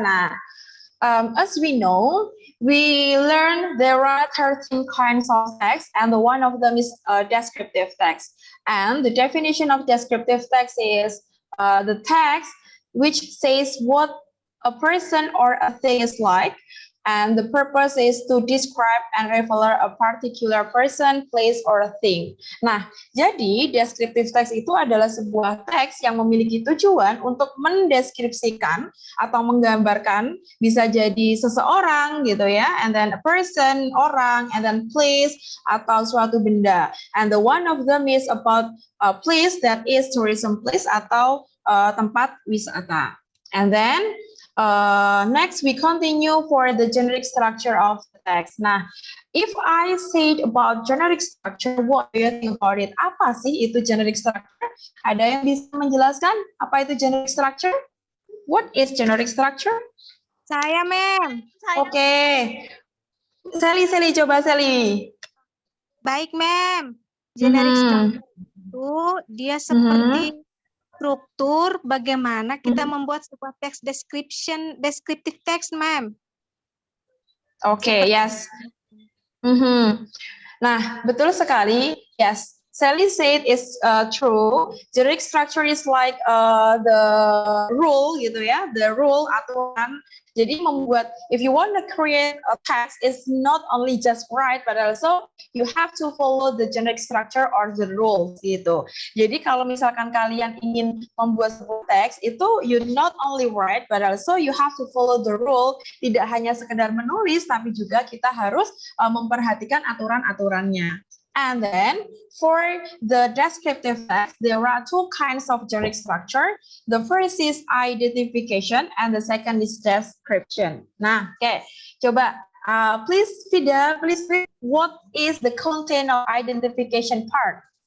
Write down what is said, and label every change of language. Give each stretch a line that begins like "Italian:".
English: Nah, as we know, we learned there are 13 kinds of text, and the one of them is descriptive text. And the definition of descriptive text is the text which says what a person or a thing is like, and the purpose is to describe and reveal a particular person, place, or a thing.
Indonesian: Nah, jadi descriptive text itu adalah sebuah teks yang memiliki tujuan untuk mendeskripsikan atau menggambarkan, bisa jadi seseorang gitu ya,
English: and then a person,
Indonesian: orang,
English: and then place,
Indonesian: atau suatu benda.
English: And the one of them is about a place that is tourism place
Indonesian: atau tempat wisata.
English: And then next, we continue for the generic structure of the text. Nah, if I said about generic structure, what do you think about it?
Indonesian: Apa sih itu generic structure? Ada yang bisa menjelaskan apa itu generic structure?
English: What is generic structure?
Indonesian: Saya, Mem. Oke. Sally, coba Sally. Baik, Mem. Generic structure itu dia seperti struktur bagaimana kita membuat sebuah teks descriptive text, ma'am.
English: Oke, yes.
Indonesian: Nah, betul sekali.
English: Yes, Sally said it's true. Generic structure is like the rule
Indonesian: gitu ya,
English: the rule aturan.
Indonesian: Jadi membuat,
English: if you want to create a text, it's not only just write, but also you have to follow the generic structure or the rules gitu.
Indonesian: Jadi kalau misalkan kalian ingin membuat sebuah teks, itu
English: you not only write, but also you have to follow the rule.
Indonesian: Tidak hanya sekedar menulis, tapi juga kita harus memperhatikan aturan-aturannya.
English: And then for the descriptive text, there are two kinds of generic structure. The first is identification and the second is description. Nah, oke. Coba please Vida, please read what is the content of identification part.